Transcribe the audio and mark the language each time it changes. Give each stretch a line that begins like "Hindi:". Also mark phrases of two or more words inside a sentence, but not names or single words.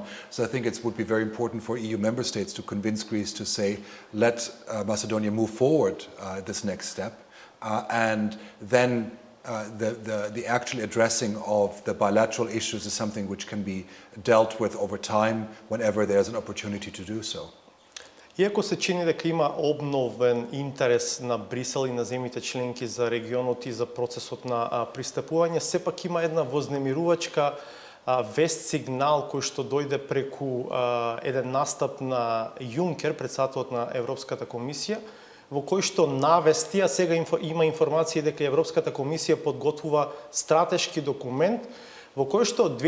English: So I think it would be very important for EU member states to convince Greece to say, let Macedonia move forward this next step, and then the actual addressing of the bilateral issues is something which can be dealt with over time whenever there's an opportunity to do so.
Macedonian: Иако се чини дека има обновен интерес на Брисел и на земјите членки за регионот и за процесот на пристапување, сепак има една вознемирувачка вест сигнал кој што дојде преку еден настап на Јункер, председателот на Европската комисија, во кој што навести, а сега има информации дека Европската комисија подготвува стратешки документ во кој што